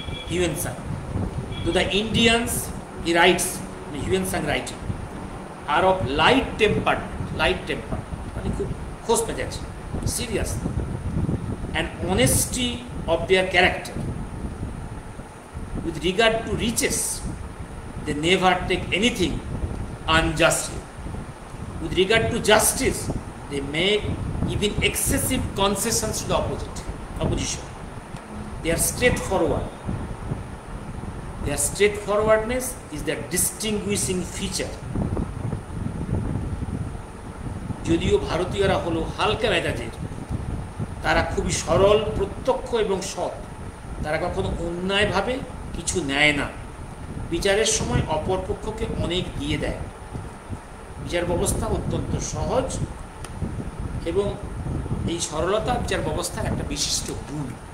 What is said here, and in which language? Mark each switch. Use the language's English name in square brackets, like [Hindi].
[English] Hiuen Tsang, তো the Indians he writes, Hiuen Tsang writing, are of light temper [Bangla] মানে খুব খোঁজ মেজাজ, [English] Serious, and honesty of their character. With regard to riches, they never take anything unjustly. With regard to justice, they make even excessive concessions to the opposition. They are straightforward. Their straightforwardness is their distinguishing feature. [Bangla] যদিও ভারতীয়রা হলো হালকা মেজাজের, তারা খুবই সরল, প্রত্যক্ষ এবং সৎ। তারা কখনো অন্যায়ভাবে কিছু নেয় না। বিচারের সময় অপর পক্ষকে অনেক দিয়ে দেয়। বিচার ব্যবস্থা অত্যন্ত সহজ এবং এই সরলতা বিচার ব্যবস্থার একটা বিশিষ্ট গুণ।